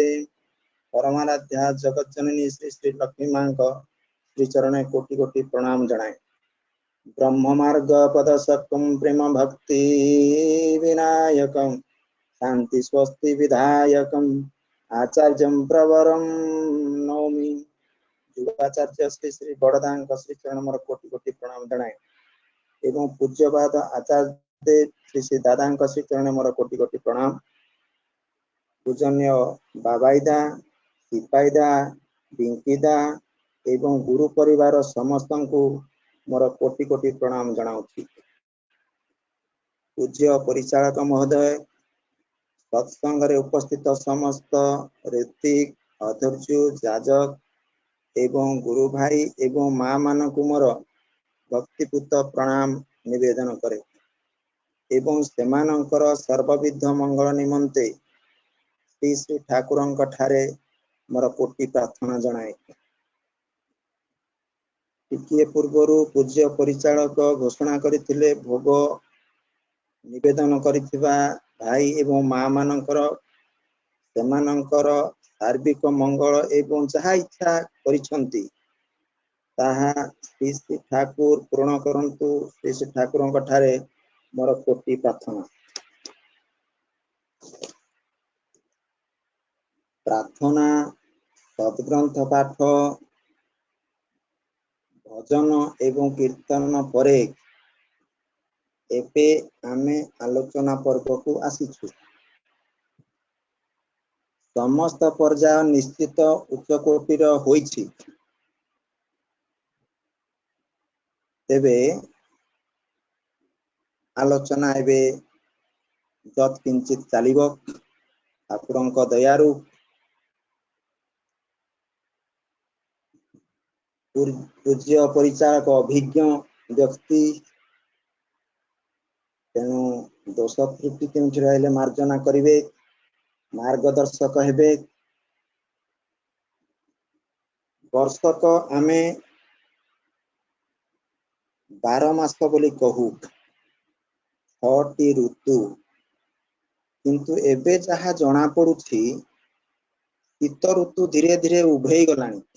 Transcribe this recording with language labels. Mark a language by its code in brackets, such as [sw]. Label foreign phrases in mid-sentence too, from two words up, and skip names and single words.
[or] ପରମାରାଧ୍ୟା ଜଗତ ଜନନୀ ଶ୍ରୀ ଶ୍ରୀ ଲକ୍ଷ୍ମୀ ମା ଶ୍ରୀ ଚରଣ କୋଟି କୋଟି ପ୍ରଣାମ ଜଣାଏ। [sa] ब्रह्म मार्ग पदशक्कं प्रेम भक्ति विनायकं शांति स्वस्ति विधायकं आचार्यं प्रवरं नौमि। [or] ଯୁଗାଚାର୍ଯ୍ୟ ଶ୍ରୀ ଶ୍ରୀ ବଡ଼ଦାଙ୍କ ଶ୍ରୀ ଚରଣ ମୋର କୋଟି କୋଟି ପ୍ରଣାମ ଜଣାଏ ଏବଂ ପୂଜ୍ୟପାଦ ଆଚାର୍ଯ୍ୟ ଶ୍ରୀ ଶ୍ରୀ ଦାଦା ଶ୍ରୀ ଚରଣ ମୋର କୋଟି କୋଟି ପ୍ରଣାମ। ପୂଜନୀୟ ବାବାଇଦା ସିପାଇଦା ବିଙ୍କିଦା ଏବଂ ଗୁରୁ ପରିବାର ସମସ୍ତଙ୍କୁ ମୋର କୋଟି କୋଟି ପ୍ରଣାମ ଜଣାଉଁ। ପୂଜ୍ୟ ପରିଚାଳକ ମହୋଦୟ ସତ୍ସଙ୍ଗରେ ଉପସ୍ଥିତ ସମସ୍ତ ଋତ୍ୱିକ ଅଧ୍ୱର୍ଯ୍ୟୁ ଯାଜକ ଏବଂ ଗୁରୁ ଭାଇ ଏବଂ ମା ମାନଙ୍କୁ ମୋର ଭକ୍ତିପୂତ ପ୍ରଣାମ ନିବେଦନ କରେ ଏବଂ ସେମାନଙ୍କର ସର୍ବବିଧ ମଙ୍ଗଳ ନିମନ୍ତେ ଶ୍ରୀ ଶ୍ରୀ ଠାକୁରଙ୍କ ଠାରେ ମୋର କୋଟି ପ୍ରାର୍ଥନା ଜଣାଏ। ଟିକିଏ ପୂର୍ବରୁ ପୂଜ୍ୟ ପରିଚାଳକ ଘୋଷଣା କରୁଥିଲେ ଭୋଗ ନିବେଦନ କରିଥିବା ଭାଇ ଏବଂ ମା ମାନଙ୍କର ସେମାନଙ୍କର ସାର୍ବିକ ମଙ୍ଗଳ ଏବଂ ଯାହା ଇଚ୍ଛା କରିଛନ୍ତି ତାହା ଶ୍ରୀ ଶ୍ରୀ ଠାକୁର ପୂର୍ଣ୍ଣ କରନ୍ତୁ। ଶ୍ରୀ ଶ୍ରୀ ଠାକୁରଙ୍କ ଠାରେ ମୋର କୋଟି ପ୍ରାର୍ଥନା। ପ୍ରାର୍ଥନା ସଦ୍‌ଗ୍ରନ୍ଥ ପାଠ ଭଜନ ଏବଂ କୀର୍ତ୍ତନ ପରେ ଏବେ ଆମେ ଆଲୋଚନା ପର୍ବକୁ ଆସିଛୁ। ସମସ୍ତ ପର୍ଯ୍ୟାୟ ନିଶ୍ଚିତ ଉଚ୍ଚ କୋଟିର ହୋଇଛି। ତେବେ ଆଲୋଚନା ଏବେ ଯତ କିଞ୍ଚିତ ଚାଲିବ ଠାକୁରଙ୍କ ଦୟାରୁ ପୂଜ୍ୟ ପରିଚାଳକ ଅଭିଜ୍ଞ ବ୍ୟକ୍ତି ତେଣୁ ଦୋଷ ତ୍ରୁଟି କେଉଁଠି ରହିଲେ ମାର୍ଜନା କରିବେ ମାର୍ଗଦର୍ଶକ ହେବେ। ବର୍ଷକ ଆମେ 12 ମାସ ବୋଲି କହୁ 6ଟି ଋତୁ କିନ୍ତୁ ଏବେ ଯାହା ଜଣା ପଡ଼ୁଛି ଶୀତ ଋତୁ ଧୀରେ ଧୀରେ ଉଭେଇ ଗଲାଣି।